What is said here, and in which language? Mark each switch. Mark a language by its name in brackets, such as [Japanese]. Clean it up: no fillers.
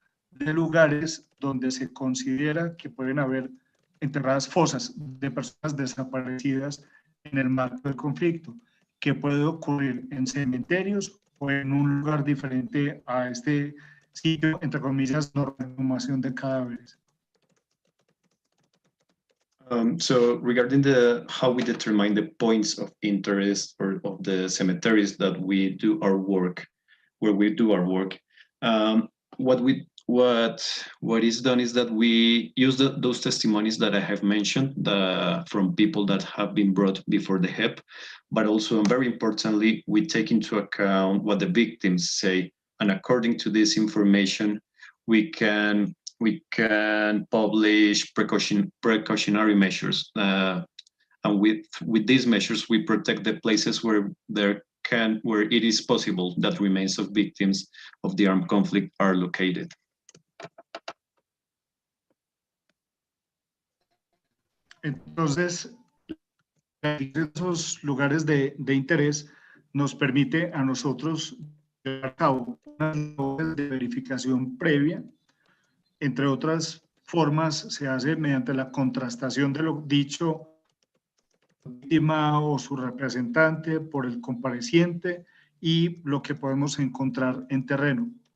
[Spanish] de lugares donde se considera que pueden haber enterradas fosas de personas desaparecidas en el marco del conflicto, que puede ocurrir en cementerios o en un lugar diferente a este sitio, entre comillas, no exhumación de cadáveres. [English] So regarding how we determine the points of interest or of the cemeteries that we do our work, where we do our work, what is done is that we use those testimonies that I have mentioned from people that have been brought before the HEP, but also, and very importantly, we take into account what the victims say, and according to this information, we can publish precautionary measures, and with these measures, we protect the places where it is possible that remains of victims of the armed conflict are located. [Spanish] Entonces, esos lugares de interés nos permite a nosotros llevar a cabo unas labores de verificación previa. Entre otras formas, se hace mediante la contrastación de lo dicho por la víctima o su representante, por el compareciente y lo que podemos encontrar en terreno.